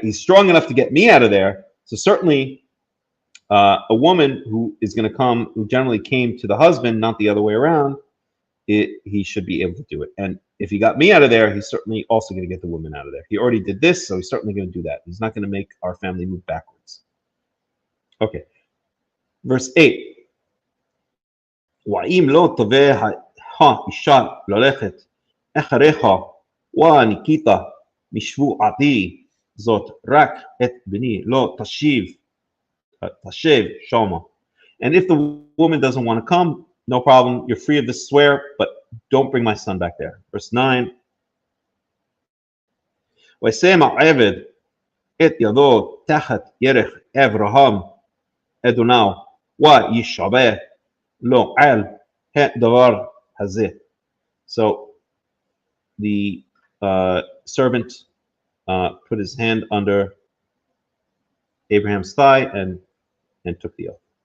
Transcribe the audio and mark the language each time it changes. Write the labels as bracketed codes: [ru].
[en] He's strong enough to get me out of there. So certainly a woman who is going to come, who generally came to the husband, not the other way around, he should be able to do it. And if he got me out of there, he's certainly also going to get the woman out of there. He already did this, so he's certainly going to do that. He's not going to make our family move backwards. Okay. Verse 8. [he] ואם לא תבא האישה ללכת אחריך וניכית משבועתי זאת רק את בני לא תשב שמה. [en] And if the woman doesn't want to come, no problem, you're free of the swear, but don't bring my son back there. Verse 9. [he] וישם העבד את ידו תחת ירך אברהם אדוניו וישבע lo al davar hazeh. [en] So the servant put his hand under Abraham's thigh and took the oath.